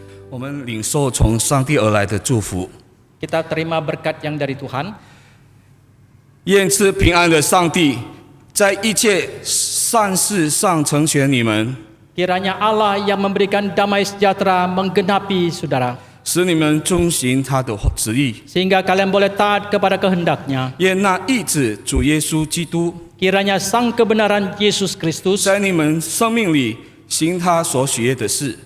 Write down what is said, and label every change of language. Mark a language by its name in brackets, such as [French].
[Chinese] 我们领受从上帝而来的祝福， [Indonesian] Kita terima berkat yang dari Tuhan. [Chinese] 愿赐平安的上帝在一切善事上成全你们， [Indonesian] Kiranya Allah yang memberikan damai sejahtera menggenapi saudara, [Chinese] 使你们遵行他的旨意。 [Indonesian] sehingga kalian boleh taat kepada kehendaknya. [Chinese] 愿那义子主耶稣基督 [Indonesian] Kiranya sang kebenaran Yesus Kristus [Chinese] 在你们生命里行他所喜悦的事。